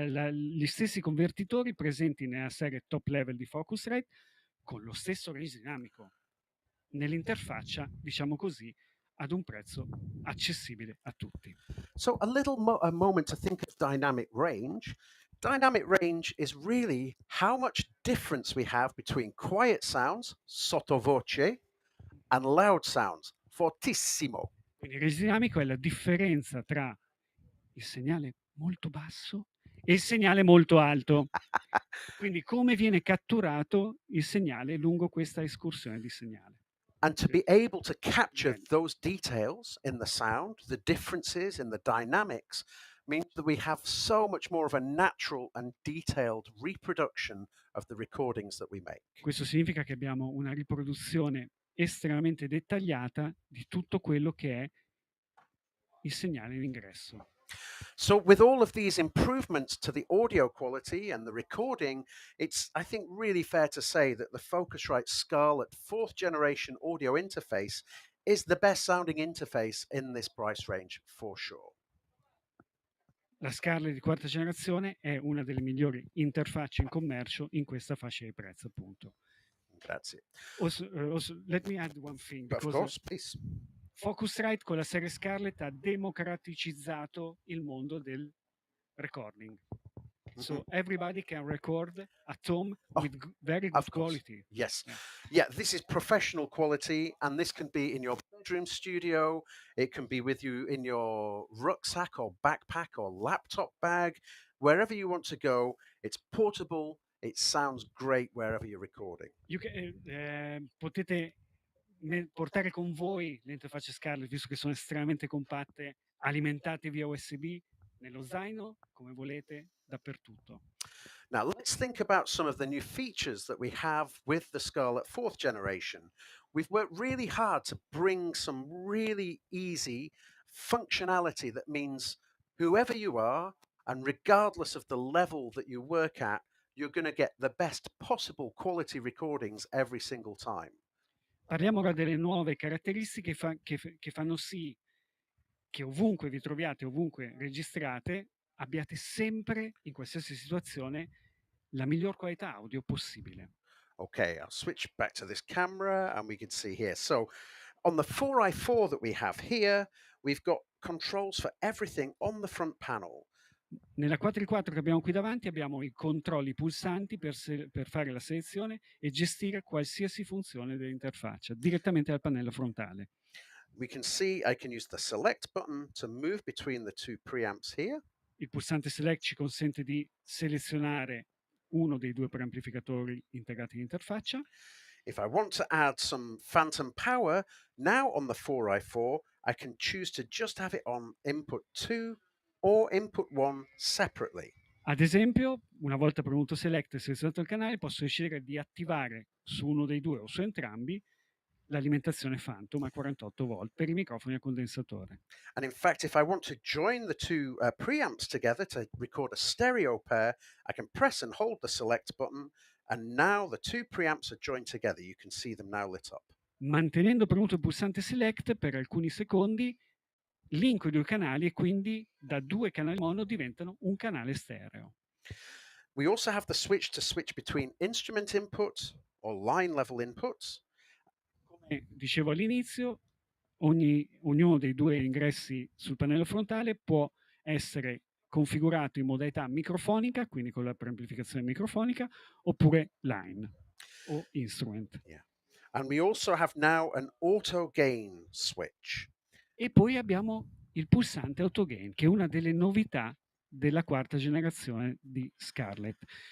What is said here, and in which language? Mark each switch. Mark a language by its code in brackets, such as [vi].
[it] gli stessi convertitori presenti nella serie top level di Focusrite con lo stesso range dinamico nell'interfaccia, diciamo così, ad un prezzo accessibile a tutti. [en] So, a moment to think of dynamic range. Dynamic range is really how much difference we have between quiet sounds, sottovoce, and loud sounds, fortissimo. [it] Quindi il range dinamico è la differenza tra il segnale molto basso e il segnale molto alto. Quindi come viene catturato il segnale lungo questa escursione di segnale. [en] And to be able to capture [it] Bene. [en] those details in the sound, the differences in the dynamics, means that we have so much more of a natural and detailed reproduction of the recordings that we make. [it] Questo significa che abbiamo una riproduzione estremamente dettagliata di tutto quello che è il segnale in ingresso. [en] So, with all of these improvements to the audio quality and the recording, it's, I think, really fair to say that the Focusrite Scarlett fourth generation audio interface is the best sounding interface in this price range for sure. [it] La Scarlett di quarta generazione è una delle migliori interfacce in commercio in questa fascia di prezzo, appunto. Grazie. [en] Also, let me add one thing, But of because course, please. [it] Focusrite con la serie Scarlett ha democraticizzato il mondo del recording. [en] So everybody can record at home with very good Of course. quality. Yes. Yeah. Yeah, this is professional quality, and this can be in your bedroom studio. It can be with you in your rucksack or backpack or laptop bag, wherever you want to go. It's portable. It sounds great wherever you're recording. [it] Potete portare con voi le interfacce Scarlett, visto che sono estremamente compatte, alimentate via USB nello zaino, come volete, dappertutto. [en] Now, let's think about some of the new features that we have with the Scarlett 4th generation. We've worked really hard to bring some really easy functionality that means whoever you are, and regardless of the level that you work at, you're going to get the best possible quality recordings every single time. [it] Parliamo ora delle nuove caratteristiche che fanno sì che ovunque vi troviate, ovunque registrate, abbiate sempre, in qualsiasi situazione, la miglior qualità audio possibile. [en] Okay, I'll switch back to this camera and we can see here. So on the 4i4 that we have here, we've got controls for everything on the front panel. [it] Nella 4x4 che abbiamo qui davanti abbiamo i controlli pulsanti per fare la selezione e gestire qualsiasi funzione dell'interfaccia direttamente dal pannello frontale. [en] We can see I can use the select button to move between the two preamps here. [it] Il pulsante select ci consente di selezionare uno dei due preamplificatori integrati in interfaccia. [en] If I want to add some phantom power, now on the 4i4, I can choose to just have it on input 2 or input 1 separately. [it] Ad esempio, una volta premuto select e selezionato il canale, posso decidere di attivare su uno dei due o su entrambi l'alimentazione Phantom a 48 volt per i microfoni a condensatore. [en] And in fact, if I want to join the two preamps together to record a stereo pair, I can press and hold the select button, and now the two preamps are joined together. You can see them now lit up. [it] Mantenendo premuto il pulsante select per alcuni secondi, linko i due canali e quindi da due canali mono diventano un canale stereo. [en] We also have the switch to switch between instrument inputs or line level inputs. [it] Come dicevo all'inizio, ognuno dei due ingressi sul pannello frontale può essere configurato in modalità microfonica, quindi con la preamplificazione microfonica, oppure line o instrument. [en] Yeah. And we also have now an auto gain switch. [it] E poi abbiamo il pulsante auto gain, che è una delle novità della quarta generazione di Scarlett.